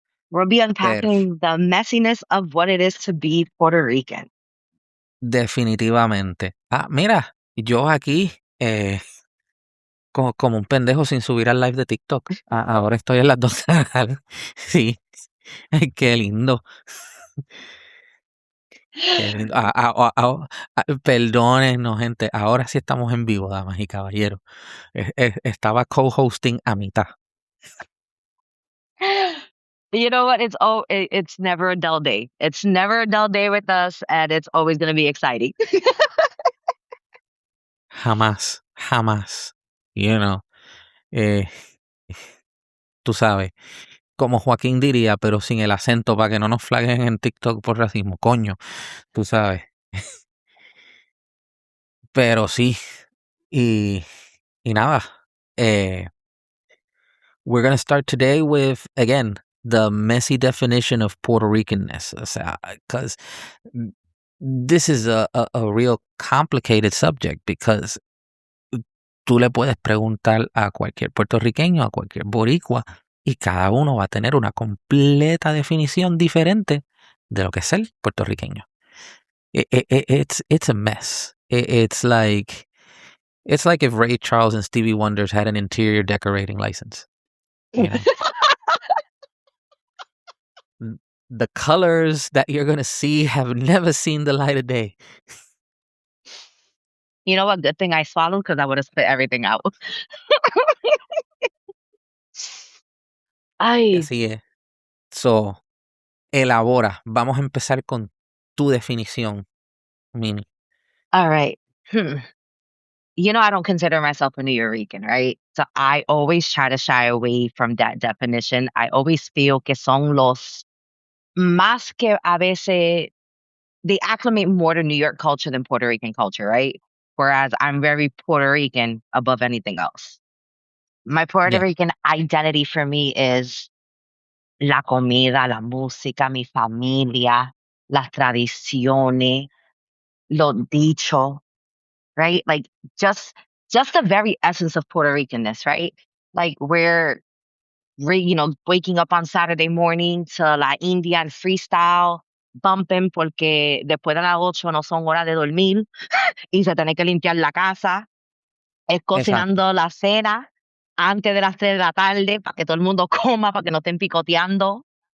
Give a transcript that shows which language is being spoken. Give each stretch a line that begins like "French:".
English: We'll be unpacking the messiness of what it is to be Puerto Rican.
Spanish: Definitivamente. Mira, yo aquí como un pendejo sin subir al live de TikTok. Ahora estoy en las dos canales. Sí. Ay, qué lindo. Qué lindo. Perdónenos, gente. Ahora sí estamos en vivo, damas y caballeros. Estaba co-hosting a mitad.
English: You know what? It's never a dull day. It's never a dull day with us, and it's always going to be exciting.
Spanish: Jamás, jamás.
English: You know.
Spanish: Tú sabes. Como Joaquín diría, pero sin el acento para que no nos flaguen en TikTok por racismo. Coño. Tú sabes. Pero sí. Y nada.
English: We're going to start today with, again, the messy definition of Puerto Ricanness.
Spanish: O sea,
English: because this is a real complicated subject, because
Spanish: tú le puedes preguntar a cualquier puertorriqueño, a cualquier boricua, y cada uno va a tener una completa definición diferente de lo que es ser puertorriqueño.
English: It's a mess. It's like if Ray Charles and Stevie Wonders had an interior decorating license. You know? The colors that you're going to see have never seen the light of day. You know what? Good thing I swallowed, because I would have spit everything out. Ay.
Spanish: Así es. So, elabora. Vamos a empezar con tu definición, Mini.
English: All right. You know, I don't consider myself a New Rican, right? So I always try to shy away from that definition. I always feel
Spanish: que son los más que a veces
English: they acclimate more to New York culture than Puerto Rican culture, right? Whereas I'm very Puerto Rican above anything else. My Puerto Yeah. Rican identity for me is
Spanish: la comida, la música, mi familia, las tradiciones, los dichos,
English: right? Like just the very essence of Puerto Ricanness, right? Like we're waking up on Saturday morning to
Spanish: la
English: Indian freestyle, bumping
Spanish: porque después de las 8 no son horas de dormir y se tiene que limpiar la casa, es cocinando la cena antes de las 3 de la tarde para que todo el mundo coma, para que no estén picoteando.